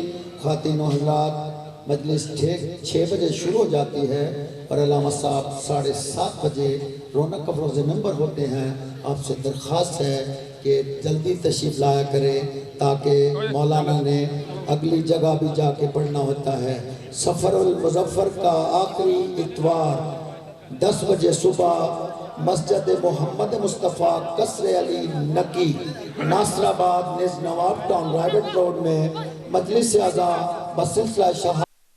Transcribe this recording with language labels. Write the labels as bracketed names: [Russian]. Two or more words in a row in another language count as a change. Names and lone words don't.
[Urdu] خواتین و حضرات، مجلس 6 بجے شروع ہو جاتی ہے اور علامہ صاحب 7:30 بجے رونق افروز ممبر ہوتے ہیں. آپ سے درخواست ہے کہ جلدی تشریف لایا کریں تاکہ مولانا نے اگلی جگہ بھی جا کے پڑھنا ہوتا ہے. سفر المظفر کا آخری اتوار 10 بجے صبح مسجد محمد مصطفیٰ قصر علی نقی ناصرآباد نز نواب ٹاؤن رائیویٹ روڈ میں مجلس عزا بسلسلہ